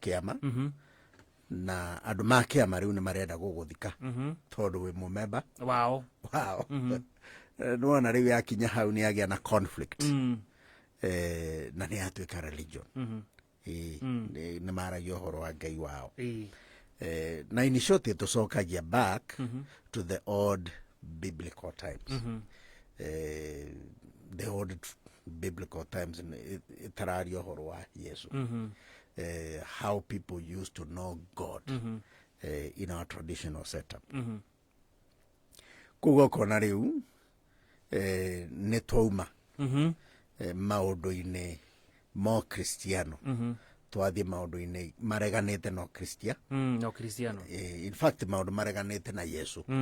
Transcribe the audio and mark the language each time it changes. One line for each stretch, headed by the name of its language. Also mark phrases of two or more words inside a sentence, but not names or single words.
Kikuyu: kĩama na andũ ma kĩama rĩu nĩ marenda gũgũthika tondũ wĩ mũmemba wao nĩwona rĩu yakinya hau nĩ agĩa na conflict na nĩ yatuĩka religion nĩ maragia ũhoro wa Ngai wao na
English: in short
Kikuyu: tũcokagia
English: back to the old biblical times the old biblical times
Kikuyu: itararia ũhoro wa Yesu
English: how people used to know God in our traditional setup
Kikuyu: koguo ũkona rĩu nĩ twauma maũndũ-inĩ mo Kristiano twathiĩ maũndũ-inĩ mareganĩte no Kristiano
English: in fact
Kikuyu: maũndũ mareganĩte na Yesu